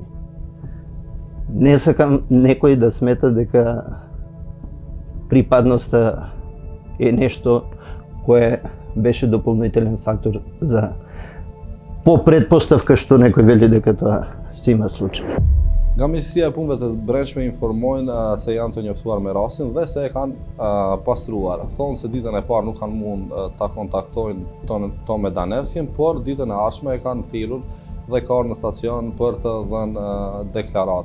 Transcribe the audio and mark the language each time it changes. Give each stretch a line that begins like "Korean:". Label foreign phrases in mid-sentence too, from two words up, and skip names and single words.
Macedonian: Не сакам некој да смета дека припадноста е нешто кое беше дополнителен фактор за по предпоставка што некој вели дека тоа се има случај.
Albanian: Nga Ministria e Punëve të Brendshme informojnë se janë të njoftuar me rastin dhe se e kanë pastruar. Thonë se ditën e parë nuk kanë mund ta kontaktojnë Tome Danevskin, por ditën e ardhshme e kanë thirrur dhe ka në stacion për të dhënë deklarat.